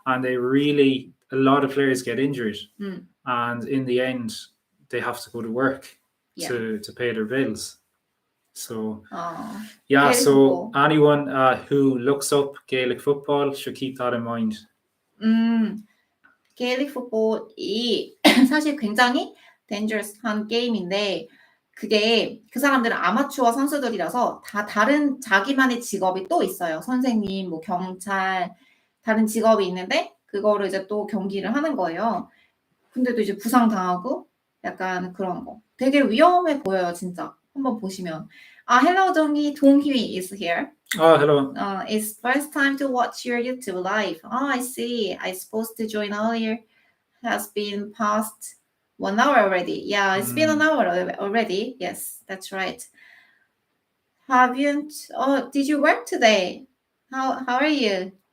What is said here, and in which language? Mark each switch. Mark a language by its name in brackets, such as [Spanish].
[English] And a lot of players get injured. And in the end, they have to go to work to pay their bills. So, yeah, so anyone who looks up Gaelic football should keep that in mind. [Korean] Gaelic football이 사실 굉장히 dangerous한 게임인데 그게 그 사람들은 아마추어 선수들이라서 다 다른 자기만의 직업이 또 있어요. 선생님, 뭐 경찰, 다른 직업이 있는데 그거를 이제 또 경기를 하는 거예요. 근데도 이제 부상당하고 약간 그런 거. 되게 위험해 보여요, 진짜. 한번 보시면. [English] Hello, 동희 is here. Oh, hello. It's first time to watch your YouTube live. Oh, I see. I supposed to join earlier. Has been past 1 hour already. Yeah, it's been an hour already. Yes, that's right. Haven't? Oh, did you work today? How are you?